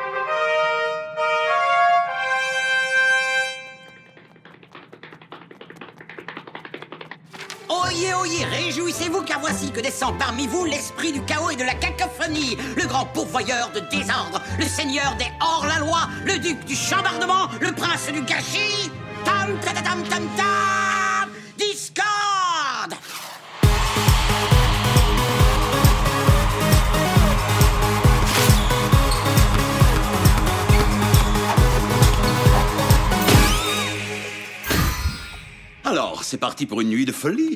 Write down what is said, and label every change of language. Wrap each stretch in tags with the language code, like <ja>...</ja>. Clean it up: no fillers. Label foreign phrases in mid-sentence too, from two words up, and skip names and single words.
<fr>Oyez, oyez, réjouissez-vous car voici que descend parmi vous l'esprit du chaos et de la cacophonie, le grand pourvoyeur de désordre, le seigneur des hors-la-loi, le duc du chambardement, le prince du gâchis. Tam, ta, ta, tam, tam, tam, Discord! Alors, c'est parti pour une nuit de folie.</fr>